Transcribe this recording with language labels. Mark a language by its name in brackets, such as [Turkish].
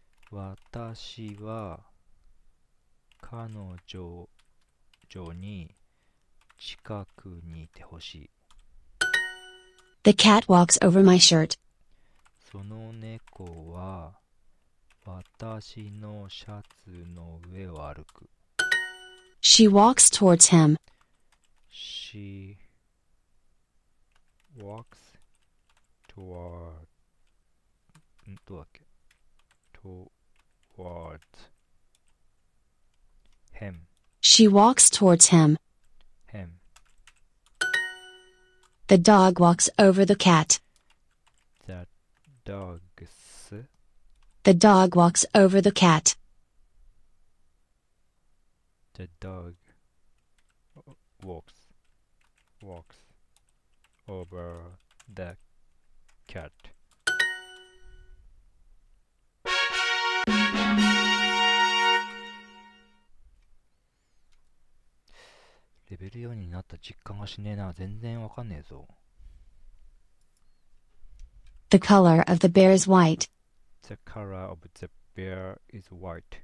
[Japanese] 私は彼女に近くにいてほしい。 [English] The cat walks over my shirt. [Japanese] その猫は私のシャツの上を歩く。 [English] She walks towards him. She walks toward [Japanese] どうだっけ [English] towards him. She walks towards him. Him. The dog walks over the cat. The dogs The dog walks over the cat. The dog walks over the cat. [Japanese] レベル4になった実感がしねえな。全然わかんねえぞ。 [English] The color of the bear is white. The color of the bear is white.